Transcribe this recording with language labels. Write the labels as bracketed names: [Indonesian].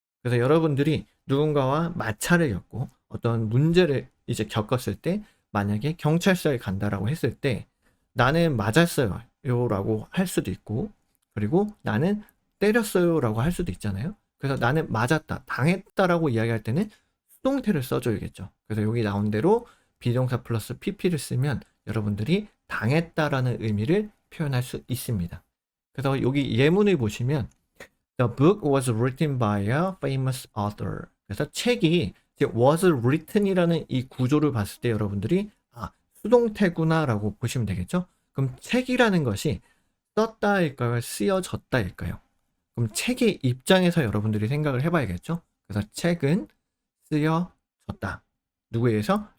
[Korean] 그래서 여러분들이 누군가와 마찰을 겪고 어떤 문제를 이제 겪었을 때, 만약에 경찰서에 간다라고 했을 때 나는 맞았어요 라고 할 수도 있고, 그리고 나는 때렸어요 라고 할 수도 있잖아요. 그래서 나는 맞았다, 당했다라고 이야기할 때는 수동태를 써줘야겠죠. 그래서 여기 나온 대로 비동사 플러스 pp를 쓰면 여러분들이 당했다라는 의미를 표현할 수 있습니다. 그래서 여기 예문을 보시면 [English] The book was written by a famous author. [Korean] 그래서 책이 was written이라는 이 구조를 봤을 때 여러분들이 수동태구나라고 보시면 되겠죠. 그럼 책이라는 것이 썼다일까요? 쓰여졌다일까요? 그럼 책의 입장에서 여러분들이 생각을 해봐야겠죠. 그래서 책은 쓰여졌다. 누구에 의해서?